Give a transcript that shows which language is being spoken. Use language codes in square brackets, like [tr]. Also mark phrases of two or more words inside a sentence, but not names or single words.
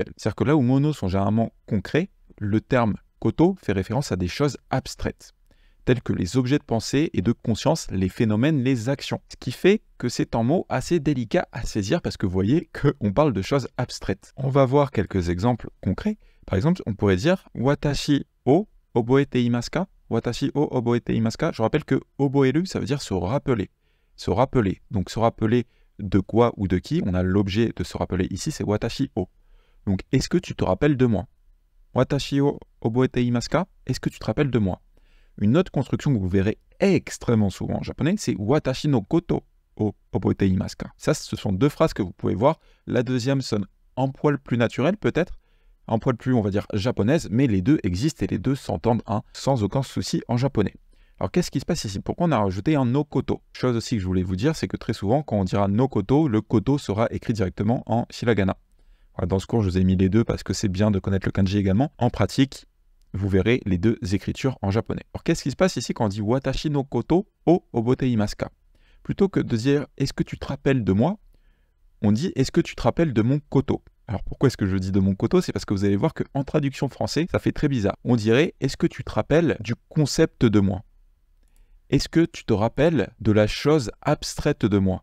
[fr] C'est-à-dire que là où mono sont généralement concrets, le terme koto fait référence à des choses abstraites, tels que les objets de pensée et de conscience, les phénomènes, les actions. Ce qui fait que c'est un mot assez délicat à saisir parce que vous voyez qu'on parle de choses abstraites. On va voir quelques exemples concrets. Par exemple, on pourrait dire « [ja] 私を覚えていますか » ? « 私を覚えていますか [fr] » Je rappelle que « oboeru » ça veut dire se rappeler. Se rappeler. Donc se rappeler de quoi ou de qui. On a l'objet de se rappeler ici, c'est « [ja] 私を ». [fr] Donc, est-ce que tu te rappelles de moi? « [ja] 私を覚えていますか » ? [fr] Est-ce que tu te rappelles de moi? Une autre construction que vous verrez extrêmement souvent en japonais, c'est « [ja] 私のことを覚えていますか ». [fr] Ça, ce sont deux phrases que vous pouvez voir. La deuxième sonne un poil plus naturelle, peut-être, un poil plus, on va dire, japonaise, mais les deux existent et les deux s'entendent sans aucun souci en japonais. Alors, qu'est-ce qui se passe ici? Pourquoi on a rajouté un [ja] のこと? [fr] Chose aussi que je voulais vous dire, c'est que très souvent, quand on dira [ja] のこと, [fr] le koto sera écrit directement en hiragana. Voilà, dans ce cours, je vous ai mis les deux parce que c'est bien de connaître le kanji également. En pratique, vous verrez les deux écritures en japonais. Alors, qu'est-ce qui se passe ici quand on dit [ja] 私のことを覚えていますか? [fr] Plutôt que de dire « Est-ce que tu te rappelles de moi ?» on dit « Est-ce que tu te rappelles de mon koto ?» Alors, pourquoi est-ce que je dis de mon koto? C'est parce que vous allez voir qu'en traduction français, ça fait très bizarre. On dirait « Est-ce que tu te rappelles du concept de moi ?» Est-ce que tu te rappelles de la chose abstraite de moi?